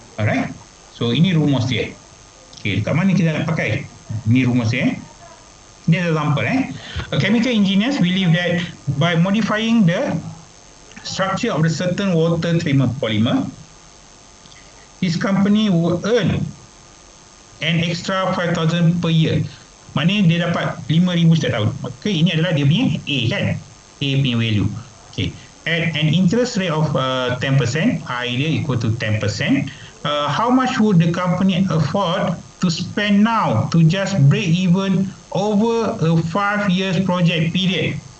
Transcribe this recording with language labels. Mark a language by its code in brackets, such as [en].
[ms] Alright. So ini rumus dia. Okay, kat mana kita nak pakai? Ini rumus dia. [en] This is example. Chemical engineers believe that by modifying the structure of the certain water treatment polymer, this company will earn an extra 5,000 per year. [ms] Maknanya dia dapat 5,000 setiap tahun. Okay, ini adalah dia punya A kan? A punya value. Okay. [en] At an interest rate of 10%, I [ms] dia [en] equal to 10%. How much would the company afford to spend now to just break even over a 5 years project period?